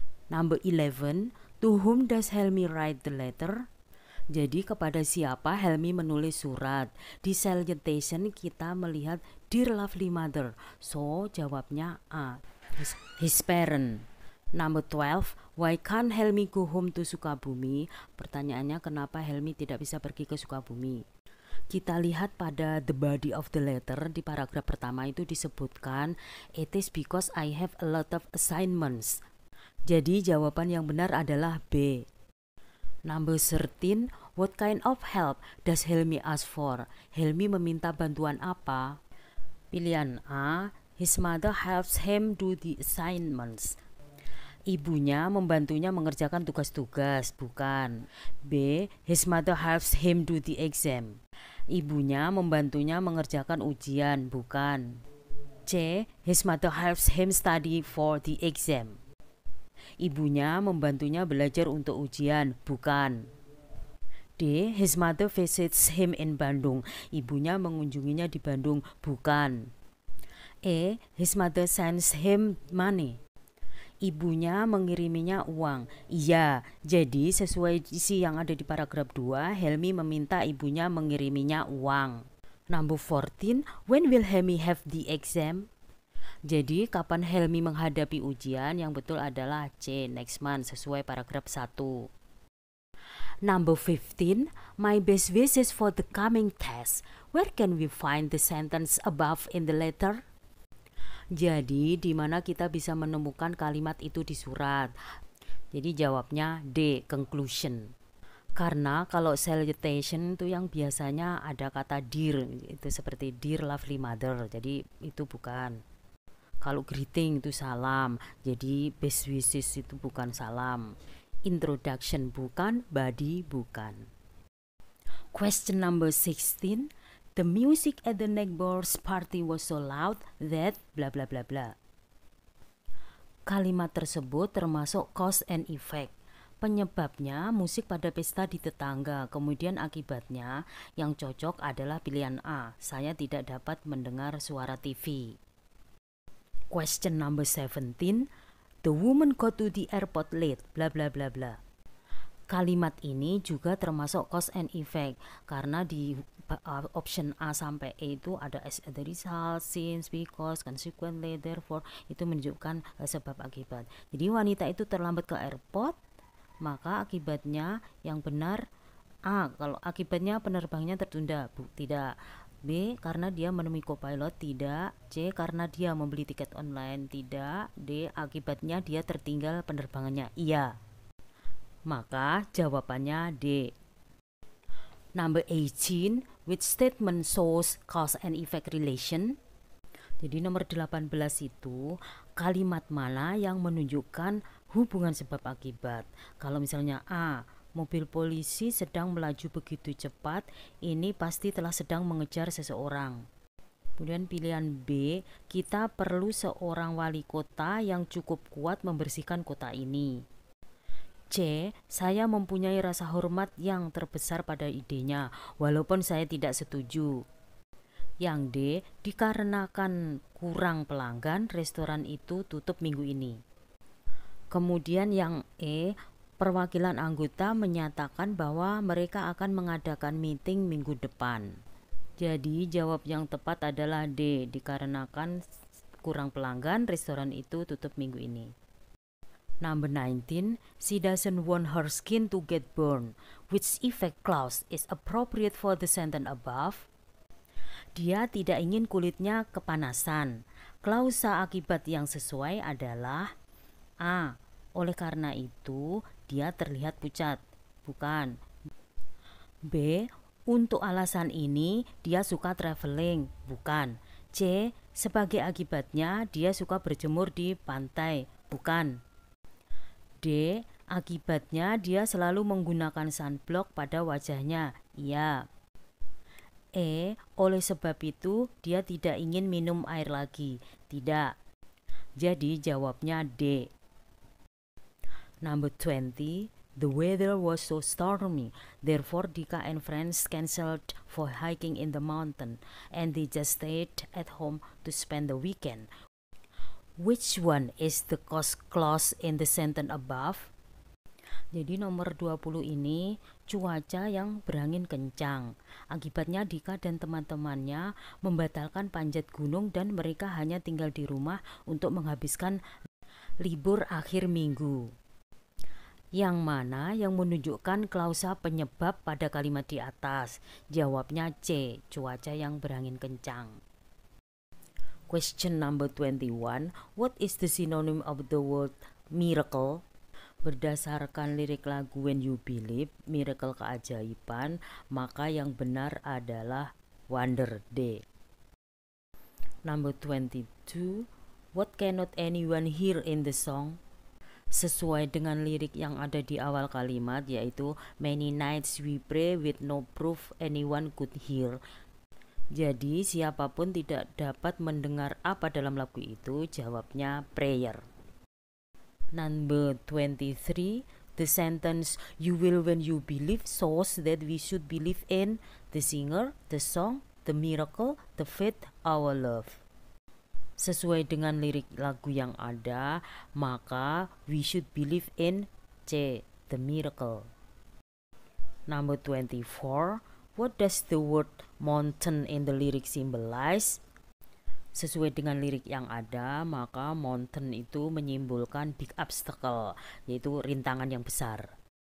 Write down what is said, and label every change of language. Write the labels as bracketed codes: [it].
[en] Number 11, to whom does Helmi write the letter? [id] Jadi kepada siapa Helmi menulis surat? Di salutation kita melihat [en] Dear lovely mother. So [id] jawabnya [en] A. His parent. Number 12, why can't Helmi go home to Sukabumi? [id] Pertanyaannya kenapa Helmi tidak bisa pergi ke Sukabumi? Kita lihat pada [en] the body of the letter [id] di paragraf pertama itu disebutkan [en] it is because I have a lot of assignments. [id] Jadi jawaban yang benar adalah B. [en] Number 13, what kind of help does Helmi ask for? Helmi [id] meminta bantuan apa? Pilihan [en] A, his mother helps him do the assignments. [id] Ibunya membantunya mengerjakan tugas-tugas, bukan. [en] B, his mother helps him do the exam. [id] Ibunya membantunya mengerjakan ujian, bukan. [en] C, his mother helps him study for the exam. [id] Ibunya membantunya belajar untuk ujian, bukan. [en] D, his mother visits him in Bandung. [id] Ibunya mengunjunginya di Bandung, bukan. [en] E, his mother sends him money. [id] Ibunya mengiriminya uang. Iya, jadi sesuai isi yang ada di paragraf 2, Helmi meminta ibunya mengiriminya uang. [en] Number 14, when will Helmi have the exam? [id] Jadi kapan Helmi menghadapi ujian? Yang betul adalah C, [en] next month, [id] sesuai paragraf 1. [en] Number 15, my best wishes for the coming test. Where can we find the sentence above in the letter? [id] Jadi di mana kita bisa menemukan kalimat itu di surat? Jadi jawabnya D, conclusion. Karena kalau salutation itu yang biasanya ada kata dear, itu seperti [en] dear lovely mother, [id] jadi itu bukan. Kalau greeting itu salam, jadi [en] best wishes [id] itu bukan salam. [en] Introduction [id] bukan, [en] body bukan. Question number 16. The music at the neighbor's party was so loud that bla bla bla bla. [id] Kalimat tersebut termasuk cause and effect. Penyebabnya musik pada pesta di tetangga, kemudian akibatnya yang cocok adalah pilihan A. Saya tidak dapat mendengar suara TV. [en] Question number 17. The woman got to the airport late bla bla bla bla. [id] Kalimat ini juga termasuk cause and effect karena di option A sampai E itu ada [en] as a result, since, because, consequently, therefore, [id] itu menunjukkan sebab akibat. Jadi wanita itu terlambat ke airport, maka akibatnya yang benar A. Kalau akibatnya penerbangannya tertunda, tidak. B. Karena dia menemui co-pilot, tidak. C. Karena dia membeli tiket online, tidak. D. Akibatnya dia tertinggal penerbangannya, iya. Maka jawabannya D. [en] Number 18, which statement shows cause and effect relation? [id] Jadi nomor 18 itu kalimat mana yang menunjukkan hubungan sebab akibat. Kalau misalnya A, mobil polisi sedang melaju begitu cepat, ini pasti telah sedang mengejar seseorang. Kemudian pilihan B, kita perlu seorang wali kota yang cukup kuat membersihkan kota ini. C, saya mempunyai rasa hormat yang terbesar pada idenya, walaupun saya tidak setuju. Yang D, dikarenakan kurang pelanggan, restoran itu tutup minggu ini. Kemudian yang E, perwakilan anggota menyatakan bahwa mereka akan mengadakan meeting minggu depan. Jadi jawab yang tepat adalah D, dikarenakan kurang pelanggan, restoran itu tutup minggu ini. [en] Number 19, she doesn't want her skin to get burned. Which effect clause is appropriate for the sentence above? [id] Dia tidak ingin kulitnya kepanasan. Klausa akibat yang sesuai adalah A. Oleh karena itu, dia terlihat pucat. Bukan. B. Untuk alasan ini dia suka traveling. Bukan. C. Sebagai akibatnya dia suka berjemur di pantai. Bukan. D. Akibatnya dia selalu menggunakan sunblock pada wajahnya. Iya. E. Oleh sebab itu dia tidak ingin minum air lagi. Tidak. Jadi jawabnya D. [en] Number 20. The weather was so stormy, therefore Dika and friends cancelled for hiking in the mountain, and they just stayed at home to spend the weekend. Which one is the clause in the sentence above? [id] Jadi nomor 20 ini cuaca yang berangin kencang. Akibatnya Dika dan teman-temannya membatalkan panjat gunung dan mereka hanya tinggal di rumah untuk menghabiskan libur akhir minggu. Yang mana yang menunjukkan klausa penyebab pada kalimat di atas? Jawabnya C, cuaca yang berangin kencang. [en] Question number 21. What is the synonym of the word miracle? [id] Berdasarkan lirik lagu When You Believe, miracle keajaiban, maka yang benar adalah wonder. [en] D. Number 22. What cannot anyone hear in the song? [id] Sesuai dengan lirik yang ada di awal kalimat, yaitu [en] many nights we pray with no proof anyone could hear. [id] Jadi siapapun tidak dapat mendengar apa dalam lagu itu. Jawabnya [en] prayer. Number 23. The sentence you will when you believe shows that we should believe in the singer, the song, the miracle, the faith, our love. [id] Sesuai dengan lirik lagu yang ada, maka [en] we should believe in [id] C, [en] the miracle. Number 24. What does the word mountain in the lyric symbolize? [id] Sesuai dengan lirik yang ada, maka mountain itu menyimbolkan [en] big obstacle, [id] yaitu rintangan yang besar.